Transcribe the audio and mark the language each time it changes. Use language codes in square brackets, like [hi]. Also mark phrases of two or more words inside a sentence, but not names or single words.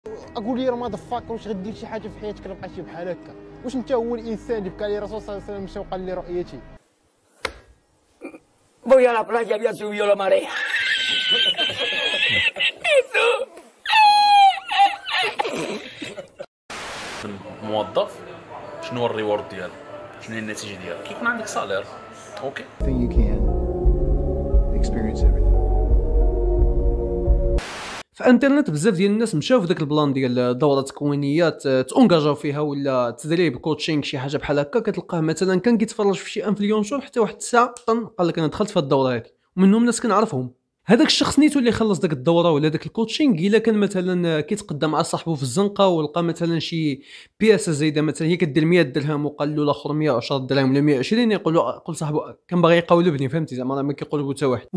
[ar] اقول لي راه ماذا فاك، واش غدير شي حاجه في حياتك راه بقيتي بحال هكا؟ واش انت هو الانسان اللي بكى لي الرسول صلى الله عليه وسلم مشى وقال لي رؤيتي؟ [es] Voy a la playa, había subido la marea. [ar] موظف شنو هو الريورد ديالو؟ شنو هي النتيجه ديالو؟ كيكون عندك سالير اوكي [en] you can experience everything. [ar] في انترنت بزاف ديال الناس مشاو في داك البلان ديال دوره تكوينيات تونجاجاو فيها ولا تدريب كوتشينغ شي حاجه بحال هكا. كتلقاه مثلا كان كيتفرج في شي انفلونسور حتى واحد الساعه قال لك انا دخلت في الدوره هذه، ومنهم ناس كنعرفهم. هذاك الشخص نيتو اللي خلص داك الدوره ولا داك الكوتشينغ الا كان مثلا كيتقدم مع صاحبه في الزنقه ولقى مثلا شي بياسه زايده مثلا هي كدير 100 درهم وقال له الاخر 110 درهم ولا 120 يقول صاحبه كان باغي يقولبني، فهمتي زعما راه ما كيقولبو حتى واحد.